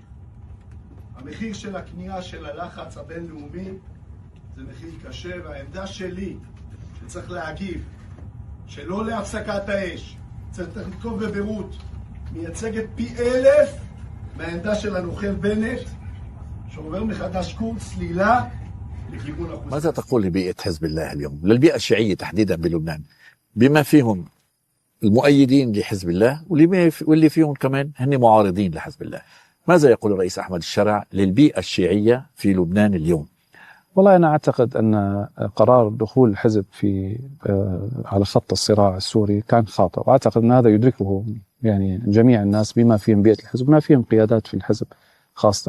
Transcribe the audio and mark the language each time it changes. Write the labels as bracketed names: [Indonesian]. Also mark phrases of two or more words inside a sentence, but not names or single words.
[Hebrew] המחיר של הכניעה של הלחץ הבינלאומי זה מחיר קשה, והעמדה שלי שצריך להגיב שלא להפסקת האש, צריך לכתוב בבירות, מייצגת פי 1,000 מהעמדה של הנוכל בנט שעובר מחדש קורס סלילה לכיוון החוץ. [Arabic] ماذا تقول لبيئة حزب الله اليوم للبيئة الشيعية تحديدا بلبنان بما فيهم المؤيدين لحزب الله واللي فيهم كمان هن معارضين لحزب الله؟ ماذا يقول الرئيس أحمد الشرع للبيئة الشيعية في لبنان اليوم؟ والله أنا أعتقد أن قرار دخول الحزب في على خط الصراع السوري كان خاطئ، وأعتقد أن هذا يدركه يعني جميع الناس بما فيهم بيئة الحزب بما فيهم قيادات في الحزب خاصة.